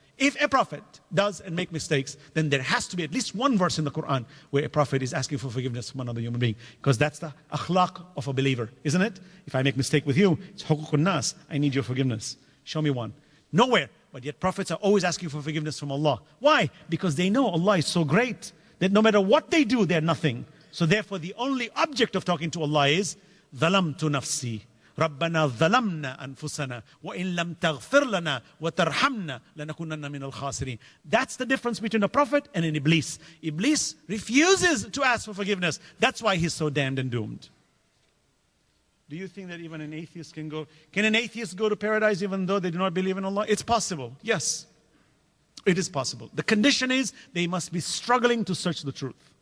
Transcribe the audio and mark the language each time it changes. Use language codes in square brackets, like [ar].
[en] If a prophet does and make mistakes, then there has to be at least one verse in the Quran where a prophet is asking for forgiveness from another human being. Because that's the akhlaq of a believer, isn't it? If I make mistake with you, it's huququn nas, I need your forgiveness. Show me one. Nowhere. But yet prophets are always asking for forgiveness from Allah. Why? Because they know Allah is so great that no matter what they do, they're nothing. [ar] So therefore the only object of talking to Allah is ظَلَمْتُ نَفْسِي رَبَّنَا ظَلَمْنَا أَنفُسَنَا وَإِن لَمْ تَغْفِرْ لَنَا وَتَرْحَمْنَا لَنَكُونَنَّ مِنَ الْخَاسِرِينَ. [en] That's the difference between a prophet and an Iblis. Iblis refuses to ask for forgiveness. That's why he's so damned and doomed. Do you think that even an atheist can go? Can an atheist go to paradise even though they do not believe in Allah? It's possible. Yes, it is possible. The condition is they must be struggling to search the truth.